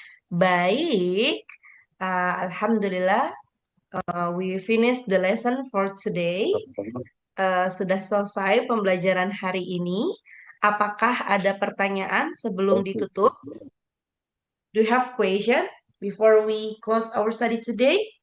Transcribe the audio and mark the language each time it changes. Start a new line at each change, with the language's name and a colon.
English: Baik, Alhamdulillah, we finish the lesson for today.
Indonesian: Sudah selesai pembelajaran hari ini. Apakah ada pertanyaan sebelum ditutup?
English: Do you have question before we close our study today?